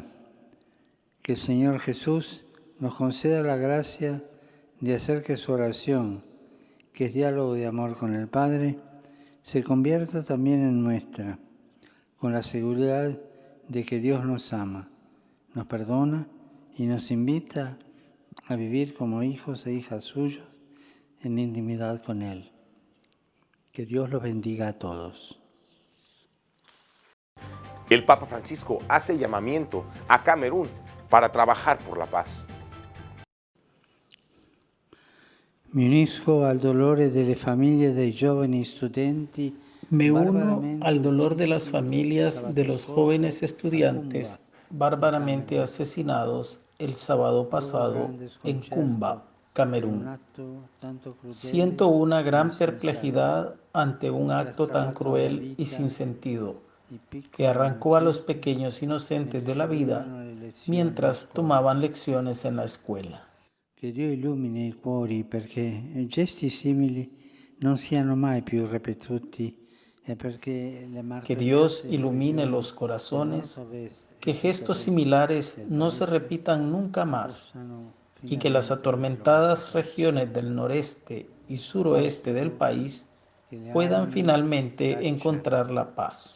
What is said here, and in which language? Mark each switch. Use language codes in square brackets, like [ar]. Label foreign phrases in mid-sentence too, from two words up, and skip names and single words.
[es] Que el Señor Jesús nos conceda la gracia de hacer que su oración, que es diálogo de amor con el Padre, se convierta también en nuestra, con la seguridad de que Dios nos ama, nos perdona y nos invita a vivir como hijos e hijas suyos en intimidad con Él. Que Dios los bendiga a todos. El Papa Francisco hace llamamiento a Camerún para trabajar por la paz. [it] Mi unisco al dolore delle famiglie dei giovani studenti. [es] Me uno al dolor de las familias de los jóvenes estudiantes bárbaramente asesinados el sábado pasado en Kumba, Camerún. Siento una gran perplejidad ante un acto tan cruel y sin sentido, que arrancó a los pequeños inocentes de la vida mientras tomaban lecciones en la escuela. [it] Che Dio illumini i cuori perché gesti simili non siano mai più ripetuti e perché le [es] Que Dios ilumine los corazones, que gestos similares no se repitan nunca más y que las atormentadas regiones del noreste y suroeste del país puedan finalmente encontrar la paz.